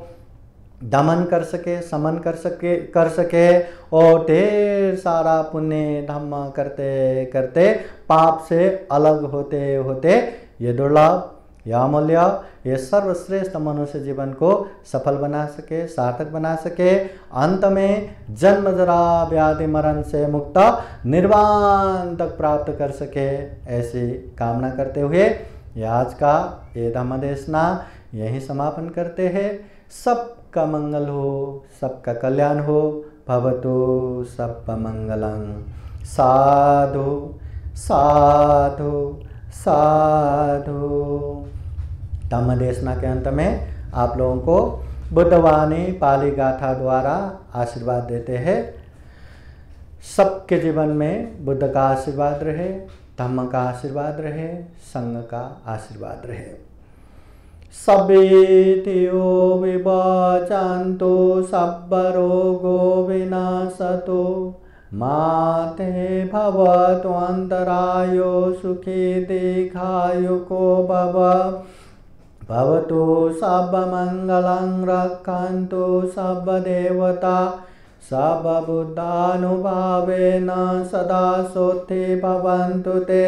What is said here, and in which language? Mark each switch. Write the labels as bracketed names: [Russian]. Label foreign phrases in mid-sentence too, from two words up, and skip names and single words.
[Hindi] दमन कर सके, समन कर सके, और ढेर सारा पुण्य धर्म करते करते पाप से अलग होते होते ये दुर्लभ, यह अमूल्य, ये सर्वश्रेष्ठ मनुष्य जीवन को सफल बना सके, सार्थक बना सके, अंत में जन्म जरा व्याधि मरण से मुक्त निर्वाण तक प्राप्त कर सके, ऐसी कामना करते हुए ये आज का ये धम्म देशना यहीं समापन करते हैं। सबका मंगल हो, सबका कल्याण हो, [Sanskrit] भवतु सर्वमंगलं। [Pali] साधु साधु साधु। [Hindi] धम्म देशना के अंत में आप लोगों को बुद्धवाणी पाली गाथा द्वारा आशीर्वाद देते हैं। सबके जीवन में बुद्ध का आशीर्वाद रहे, धम्म का आशीर्वाद रहे, संघ का आशीर्वाद रहे। [Pali] सभेतियो विवचन्तु सब्बरोगो विनाशतु माते भवतु अन्तरायो सुखी दीर्घायुको भव। भवतु सर्वमङ्गलं रक्षन्तु सर्वदेवता सर्वबुद्धानुभावेन सदा सोत्थि भवन्तु ते।